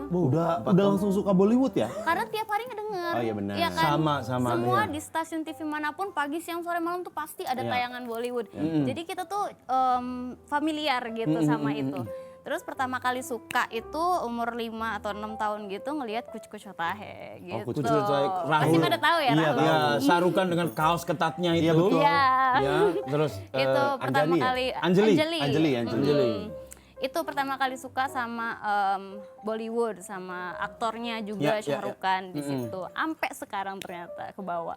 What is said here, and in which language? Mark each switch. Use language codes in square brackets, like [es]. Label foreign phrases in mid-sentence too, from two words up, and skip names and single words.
[id] Udah langsung suka Bollywood ya? Karena tiap hari ngedenger. Oh iya benar. Iya kan? Sama, Semua iya. di stasiun TV manapun pagi, siang, sore, malam tuh pasti ada tayangan Bollywood. Jadi kita tuh familiar gitu sama itu. Terus pertama kali suka itu umur 5 atau 6 tahun gitu ngelihat Kuch Kuch Hota Hai gitu. Kuch Kuch Hota Hai, Rahul. Pasti pada tahu ya, Iya, Rahul. Ya, sarukan dengan kaos ketatnya itu. Iya, betul. Iya. Ya, terus Itu pertama Anjali ya? kali Anjali. Itu pertama kali suka sama Bollywood, sama aktornya juga Ya, Shah Rukh Khan di situ. Sampai sekarang ternyata kebawa.